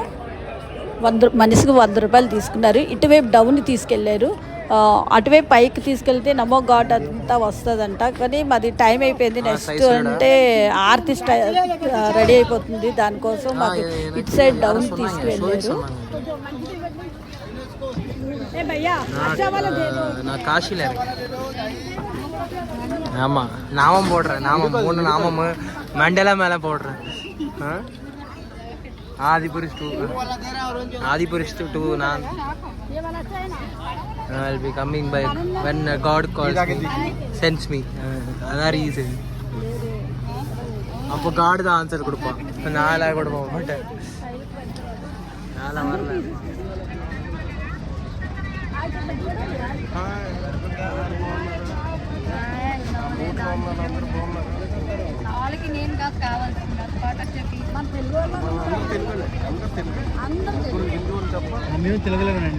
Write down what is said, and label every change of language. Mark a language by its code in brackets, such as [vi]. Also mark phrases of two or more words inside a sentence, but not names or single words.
[te] మనిషికి 100 రూపాయలు తీసుకున్నారు. ఇటువైపు డౌన్ తీసుకెళ్ళారు, అటువైపు పైకి తీసుకెళ్తే నమో ఘాట్ అంతా వస్తుందంట. కానీ మాది టైం అయిపోయింది. నెక్స్ట్ అంటే ఆర్తి రెడీ అయిపోతుంది, దానికోసం మాకు ఇటు సైడ్ డౌన్ తీసుకువెళ్ళారు. [ta] ஆமா நாமம் போடுறேன், நாமம் 3 நாமம் மண்டல மேல போடுறேன். [en] ஆதிபுருஷ் 2 நான் I'll be coming by when God calls me, sends me. [ta] அதான் ரீசன். அப்போ God தான் ஆன்சர் கொடுப்பான், நான்லாம் கொடுக்க மாட்டேன். நான்லாம் வரல. [te] వాళ్ళకి నేను కావాల్సింది మేము తెలుగులేనండి.